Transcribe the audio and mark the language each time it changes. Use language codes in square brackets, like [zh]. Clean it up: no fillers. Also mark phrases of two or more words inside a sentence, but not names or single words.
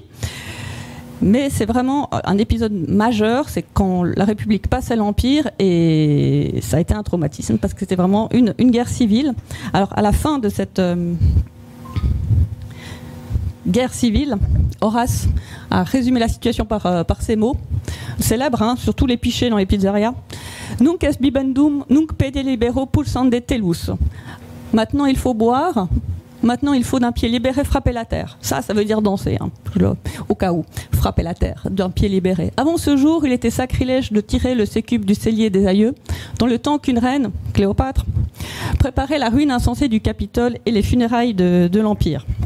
[fr] Mais c'est vraiment un épisode majeur, c'est quand la République passe à l'Empire, et ça a été un traumatisme parce que c'était vraiment une guerre civile. Alors à la fin de cette guerre civile, Horace a résumé la situation par ces mots, célèbres sur tous les pichets dans les pizzerias. [la] Nunc est bibendum, nunc pede libero pulsande tellus. [fr] Maintenant il faut boire. Maintenant, il faut d'un pied libéré frapper la terre. Ça veut dire danser, au cas où, frapper la terre, d'un pied libéré. Avant ce jour, il était sacrilège de tirer le sécube du cellier des aïeux, dans le temps qu'une reine, Cléopâtre, préparait la ruine insensée du Capitole et les funérailles de l'Empire.